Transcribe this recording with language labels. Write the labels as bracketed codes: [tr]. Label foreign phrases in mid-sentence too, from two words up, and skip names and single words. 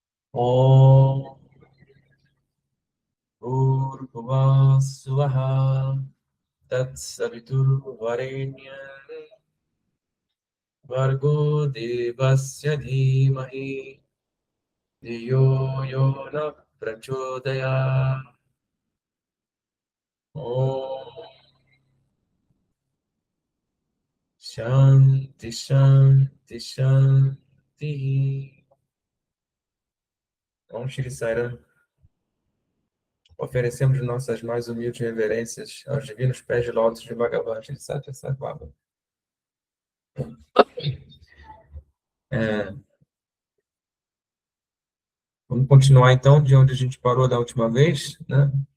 [sa] ॐ भूर्भुवः स्वः तत्सवितुर्वरेण्यं भर्गो देवस्य धीमहि धियो यो नः प्रचोदयात्. ॐ शान्तिः शान्तिः शान्तिः. ॐ श्री साईराम. [pt] Oferecemos nossas mais humildes reverências aos divinos pés de lótus de Bhagavan Shri Satya Sai Baba. Vamos continuar então de onde a gente parou da última vez, né?